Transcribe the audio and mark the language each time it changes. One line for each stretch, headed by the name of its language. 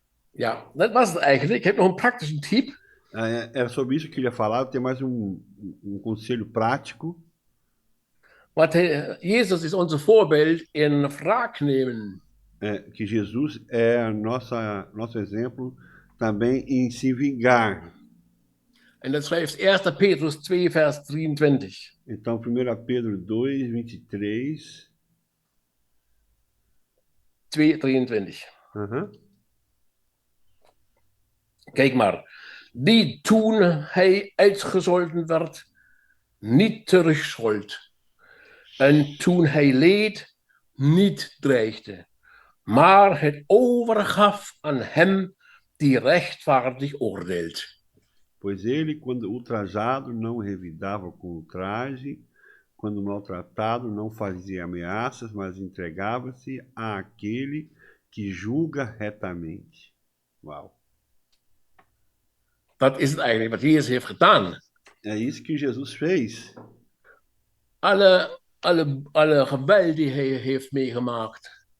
Dutch: Ja, dat was het eigenlijk. Ik heb nog een praktische tip.
Portuguese: Era sobre isso que eu queria falar. Tem mais um conselho prático.
Dutch: Jezus is onze voorbeeld in wraak nemen.
Portuguese: Que Jesus é nosso exemplo também em se vingar.
Dutch: En dat schrijft 1 Petrus 2, vers 23.
Portuguese: Então, 1 Pedro 2, 23. 2, 23.
Dutch: Kijk maar. Die toen hij uitgescholden werd, niet terugschold. En toen hij leed, niet dreigde. Maar het overgaf aan hem die rechtvaardig oordeelt.
Portuguese: Pois ele, quando ultrajado, não revidava com ultraje, quando maltratado, não fazia ameaças, mas entregava-se àquele que julga retamente. Uau!
Dutch: Dat is het eigenlijk wat Jezus heeft gedaan.
Portuguese: É isso que Jesus fez.
Dutch: Alle geweld die hij heeft meegemaakt.